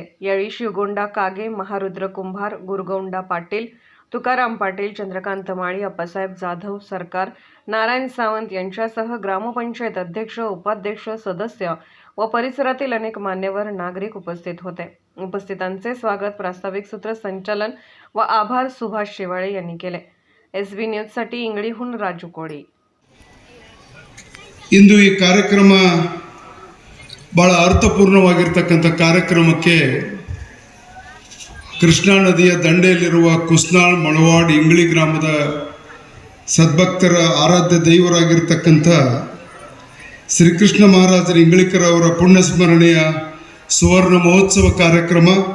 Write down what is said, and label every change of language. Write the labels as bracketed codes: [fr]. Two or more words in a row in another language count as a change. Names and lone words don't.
[mr] यावेळी शिवगोंडा कागे, महारुद्र कुंभार, गुरगोंडा पाटील, तुकाराम पाटील, चंद्रकांत माळी, अप्पासाहेब जाधव, सरकार, नारायण सावंत यांच्यासह ग्रामपंचायत अध्यक्ष, उपाध्यक्ष, सदस्य व परिसरातील अनेक मान्यवर नागरिक उपस्थित होते. उपस्थितांचे स्वागत, प्रास्ताविक सूत्रसंचालन व आभार सुभाष शेवाळे यांनी केले. SB न्यूजसाठी इंगळीहून राजू कोळी. [kn] ಇಂದು ಈ ಕಾರ್ಯಕ್ರಮ ಬಹಳ ಅರ್ಥಪೂರ್ಣವಾಗಿರ್ತಕ್ಕಂಥ ಕಾರ್ಯಕ್ರಮಕ್ಕೆ ಕೃಷ್ಣಾ ನದಿಯ ದಂಡೆಯಲ್ಲಿರುವ ಕುಸ್ನಾಳ್, ಮೊಳವಾಡ್, ಇಂಗ್ಳಿ ಗ್ರಾಮದ ಸದ್ಭಕ್ತರ ಆರಾಧ್ಯ ದೈವರಾಗಿರ್ತಕ್ಕಂಥ ಶ್ರೀಕೃಷ್ಣ ಮಹಾರಾಜರ ಇಂಗ್ಳಿಕರ ಅವರ ಪುಣ್ಯಸ್ಮರಣೆಯ ಸುವರ್ಣ ಮಹೋತ್ಸವ ಕಾರ್ಯಕ್ರಮ